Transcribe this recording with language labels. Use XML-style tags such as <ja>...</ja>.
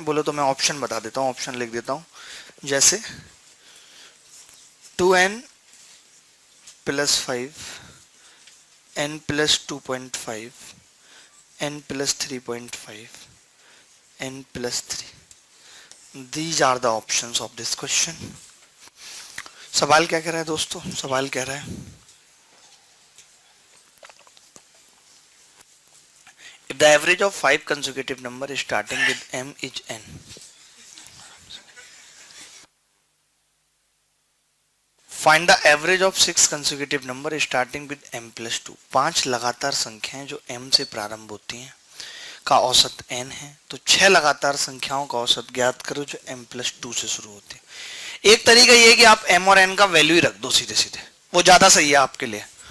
<hi>बोलो तो मैं ऑप्शन बता देता हूँ, ऑप्शन लिख देता हूँ, जैसे 2n plus 5, n plus 2.5, n plus 3.5, n plus 3।</hi> <en>These are the options of this question.</en> <hi>सवाल क्या कह रहा है दोस्तों? सवाल कह रहा है</hi> <en>if the average of 5 consecutive number starting with m is n, find the average of 6 consecutive number starting with m plus 2।</en> <hi>5 लगातार संख्याएं जो m से प्रारंभ होती हैं का औसत n है, तो 6 लगातार संख्याओं का औसत ज्ञात करो जो m plus 2 से शुरू होती है। एक तरीका ये है कि आप m और n का वैल्यू ही रख दो सीधे सीधे, वो ज्यादा सही है आपके लिए।</hi>